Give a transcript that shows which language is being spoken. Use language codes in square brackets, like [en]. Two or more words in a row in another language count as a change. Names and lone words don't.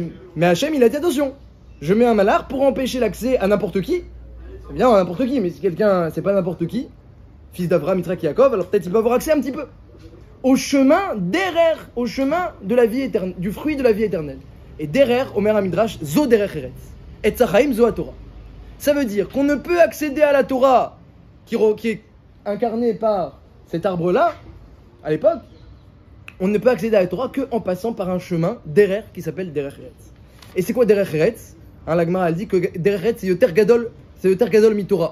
[fr] Mais Hachem, il a dit attention. Je mets un malheur pour empêcher l'accès à n'importe qui. C'est bien à n'importe qui, mais si quelqu'un, c'est pas n'importe qui, fils d'Avraham, Yitzhak, Yaakov, alors peut-être il peut avoir accès un petit peu. Au chemin, derrière, au chemin de la vie éternelle, du fruit de la vie éternelle. Et derrière, [he] אומר המדרש, זו דרך ארץ. עץ החיים, זו התורה. [fr] Ça veut dire qu'on ne peut accéder à la Torah qui est incarnée par cet arbre-là, à l'époque, on ne peut accéder à la Torah qu'en passant par un chemin derrière qui s'appelle [he] דרך ארץ. [fr] Et c'est quoi [he] דרך ארץ? [fr] La Gemara elle dit que [he] דרך ארץ [fr] c'est [he] יותר גדול מתורה.